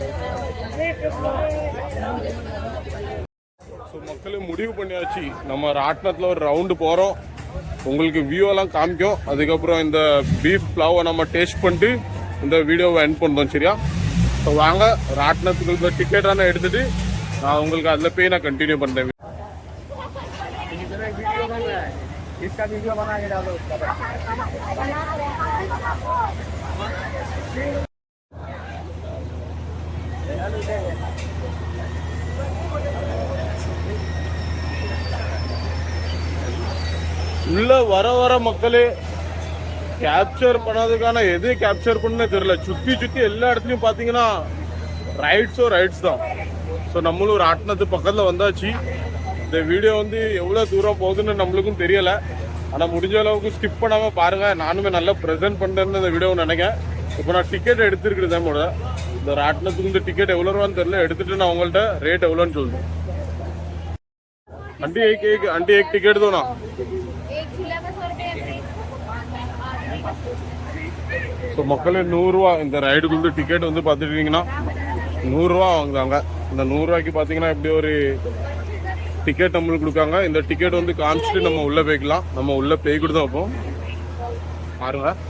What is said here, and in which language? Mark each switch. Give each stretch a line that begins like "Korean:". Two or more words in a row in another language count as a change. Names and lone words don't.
Tamil: ஸோ மக்களே, முடிவு பண்ணியாச்சு. நம்ம ராட்டினத்தில் ஒரு ரவுண்டு போகிறோம். உங்களுக்கு வியூவெல்லாம் காமிக்கும். அதுக்கப்புறம் இந்த பீஃப் ப்ளவை நம்ம டேஸ்ட் பண்ணிட்டு இந்த வீடியோவை எண்ட் பண்ணுறோம். சரியா? ஸோ வாங்க ராட்டினத்துக்கு டிக்கெட்டான எடுத்துட்டு நான் உங்களுக்கு அதில் போய் நான் கண்டினியூ பண்ணுறேன்.
Hindi: इसका वीडियो बना के डालो उसका
Tamil: உள்ள வர வர மக்களே கேப்சர் பண்ணதுக்கான எது கேப்சர் பண்ணே தெரியல. சுத்தி சுத்தி எல்லா இடத்துலயும் பாத்தீங்கன்னா ரைட்ஸ் தான். ஸோ நம்மளும் ஒரு ஆட்டினத்து பக்கத்துல வந்தாச்சு. இந்த வீடியோ வந்து எவ்வளவு தூரம் போகுதுன்னு நம்மளுக்கும் தெரியல. ஆனா முடிஞ்ச அளவுக்கு ஸ்கிப் பண்ணாம பாருங்க. நானுமே நல்லா ப்ரெசென்ட் பண்றேன்னு இந்த வீடியோ நினைக்கிறேன். இப்போ நான் டிக்கெட் எடுத்துருக்கிறேன் போல. இந்த ராட்டினத்துக்கு இந்த டிக்கெட் எவ்வளவு ரூபான்னு தெரியல. எடுத்துட்டு நான் உங்கள்ட்ட ரேட் எவ்வளோன்னு சொல்றேன்.
Hindi: आंटी एक टिकट दो ना.
Tamil: ஸோ மக்களே 100 ரூபா இந்த ரைடுக்கு டிக்கெட் வந்து பார்த்துட்டீங்கன்னா 100 ரூபா வாங்குவாங்க. இந்த 100 ரூபாய்க்கு பார்த்தீங்கன்னா இப்படி ஒரு டிக்கெட் நம்மளுக்கு கொடுக்காங்க. இந்த டிக்கெட் வந்து காமிச்சிட்டு நம்ம உள்ள போய்க்கலாம். நம்ம உள்ள போய் கூட தான் வைப்போம் பாருங்க.